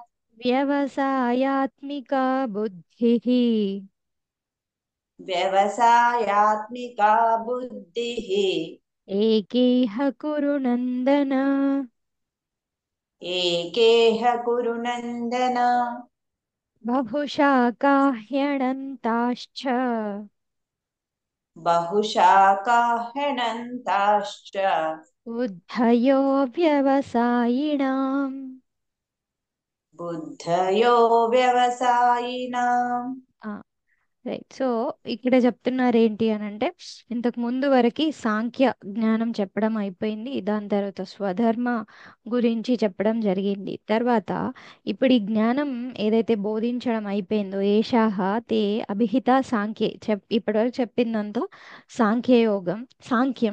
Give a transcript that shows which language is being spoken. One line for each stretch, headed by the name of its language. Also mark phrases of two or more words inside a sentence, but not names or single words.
Sanskrit: వ్యవసాయాత్మికా బుద్ధిః व्यवसायात्मिका बुद्धिः ఏకేహ కురు నందన. एकेह कुरु नन्दन। బహుశా కాహ్యనంతాశ్చ बहुशाकाह्यनन्ताश्च బుద్ధయో వ్యవసాయిణాం. बुद्धयो व्यवसायिनाम्।
Telugu: రైట్. సో ఇక్కడ చెప్తున్నారు ఏంటి అని అంటే, ఇంతకు ముందు వరకు సాంఖ్య జ్ఞానం చెప్పడం అయిపోయింది, దాని తర్వాత స్వధర్మ గురించి చెప్పడం జరిగింది. తర్వాత ఇప్పుడు ఈ జ్ఞానం ఏదైతే బోధించడం అయిపోయిందో,
Sanskrit: ఏషాహ తే అభిహిత సాంఖ్యే
Telugu: ఇప్పటివరకు చెప్పిందంతా సాంఖ్యయోగం సాంఖ్యం.